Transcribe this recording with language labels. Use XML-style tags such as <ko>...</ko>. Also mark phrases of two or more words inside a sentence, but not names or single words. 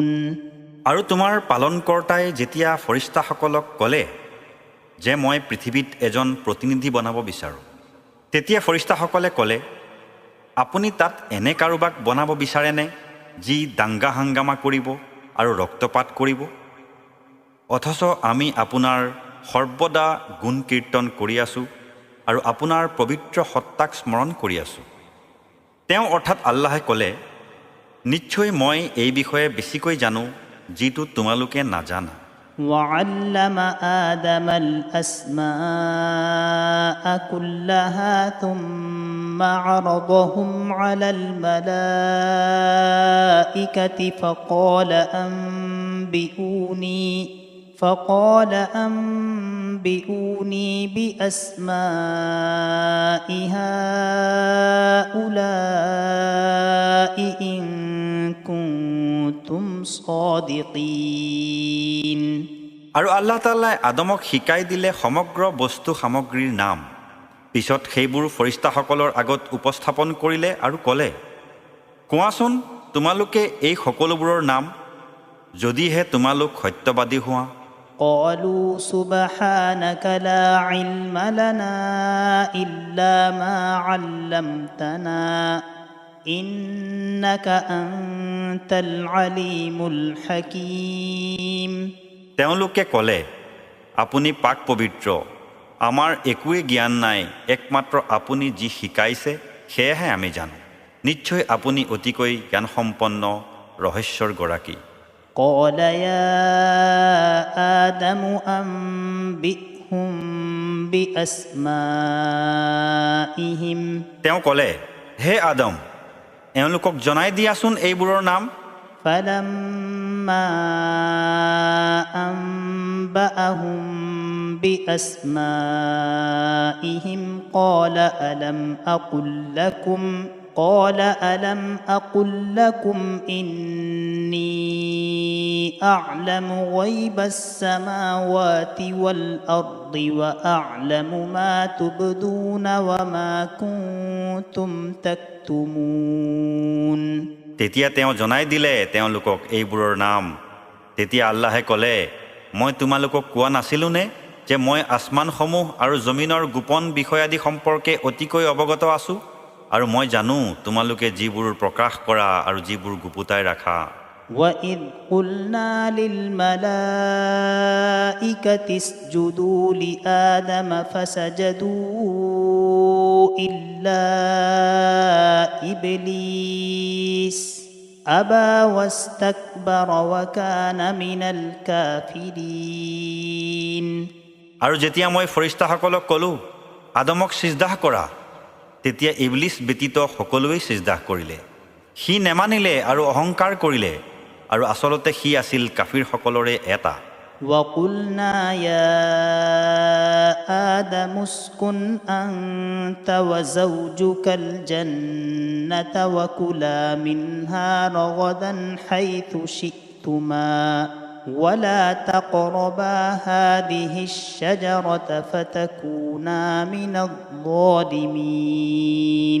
<as>আৰু তোমাৰ পালনকৰ্তাই যেতিয়া ফৰিস্তাসকলক ক'লে যে মই পৃথিৱীত এজন প্ৰতিনিধি বনাব বিচাৰোঁ তেতিয়া ফৰিস্তাসকলে ক'লে আপুনি তাত এনে কাৰোবাক বনাব বিচাৰেনে যি দাংগা হাংগামা কৰিব আৰু ৰক্তপাত কৰিব অথচ আমি আপোনাৰ সৰ্বদা গুণ কীৰ্তন কৰি আছোঁ আৰু আপোনাৰ পবিত্ৰ সত্তাক স্মৰণ কৰি আছোঁ তেওঁ অৰ্থাৎ আল্লাহে ক'লে নিশ্চয় মই এই বিষয়ে বেছিকৈ জানো যিটো তোমালোকে নাজানা</as> <ar>وعلم آدم الأسماء كلها ثم عرضهم على الملائكة فقال أنبئوني بأسماء هؤلاء إن كنتم صادقين</ar> <as>আৰু আল্লাহ তাআলাই আদমক শিকাই দিলে সমগ্ৰ বস্তু সামগ্ৰীৰ নাম পিছত সেইবোৰ ফৰিস্তাসকলৰ আগত উপস্থাপন কৰিলে আৰু ক'লে কোৱাচোন তোমালোকে এই সকলোবোৰৰ নাম যদিহে তোমালোক সত্যবাদী হোৱা</as> <ar>قالوا سبحانك لا علم لنا إلا ما علمتنا إنك أنت العليم الحكيم</ar> <as>তেওঁলোকে ক'লে আপুনি পাক পবিত্ৰ আমাৰ একোৱে জ্ঞান নাই একমাত্ৰ আপুনি যি শিকাইছে সেয়াহে আমি জানো নিশ্চয় আপুনি অতিকৈ জ্ঞানসম্পন্ন ৰহস্যৰ গৰাকী</as> <ar>قال يا آدم أنبئهم بأسمائهم</ar> <as>তেওঁ ক'লে হে আদম এওঁলোকক জনাই দিয়াচোন এইবোৰৰ নাম</as> <ar>فلما أنبأهم بأسمائهم قال ألم أقل لكم إني أعلم غيب السماوات والأرض وأعلم ما تبدون وما كنتم تكتمون</ar> <as>তেতিয়া তেওঁ জনাই দিলে তেওঁলোকক এইবোৰৰ নাম তেতিয়া আল্লাহে ক'লে মই তোমালোকক কোৱা নাছিলোনে যে মই আসমানসমূহ আৰু জমিনৰ গোপন বিষয়াদি সম্পৰ্কে অতিকৈ অৱগত আছোঁ আৰু মই জানো তোমালোকে যিবোৰ প্ৰকাশ কৰা আৰু যিবোৰ গুপুতাই ৰাখা</as> <ar>وَإِذْ قُلْنَا لِلْمَلَائِكَةِ اسْجُدُوا لِآدَمَ فَسَجَدُوا إِلَّا إِبْلِيسَ أَبَى وَاسْتَكْبَرَ وَكَانَ مِنَ الْكَافِرِينَ</ar> <as>আৰু যেতিয়া মই ফৰিস্তাসকলক ক'লোঁ আদমক সিজদাহ কৰা তেতিয়া ইবলিছ ব্যতীত সকলোৱেই সিজদাহ কৰিলে সি নেমানিলে আৰু অহংকাৰ কৰিলে আৰু আচলতে সি আছিল কাফিৰসকলৰে এটা</as> <ar>وَقُلْنَا يَا آدَمُ اسْكُنْ أَنْتَ وَزَوْجُكَ الْجَنَّةَ وَكُلَا مِنْهَا رَغَدًا حَيْثُ شِئْتُمَا وَلَا تَقْرَبَا هَذِهِ الشَّجَرَةَ فَتَكُونَا مِنَ الظَّالِمِينَ</ar>